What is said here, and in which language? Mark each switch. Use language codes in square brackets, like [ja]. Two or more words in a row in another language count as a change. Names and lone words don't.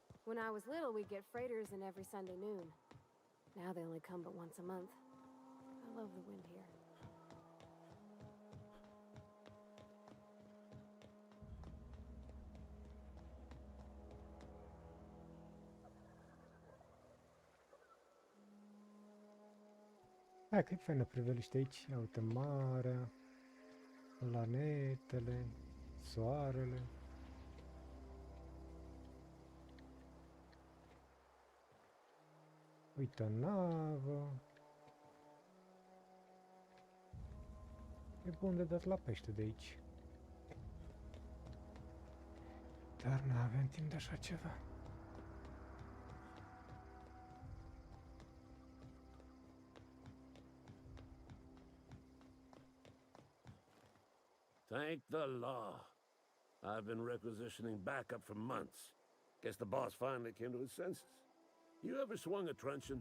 [en] When I was little, we'd get freighters in every Sunday noon. Now they only come but once a month. I love the wind here. [ro] Hai că e faină priveliște aici. Ia uite, marea, planetele, soarele. Uite o navă. E bun de dat la pește de aici. Dar n-avem timp de așa ceva. [en] Thank the law. I've been requisitioning backup for months. Guess the boss finally came to his senses. You ever swung a truncheon?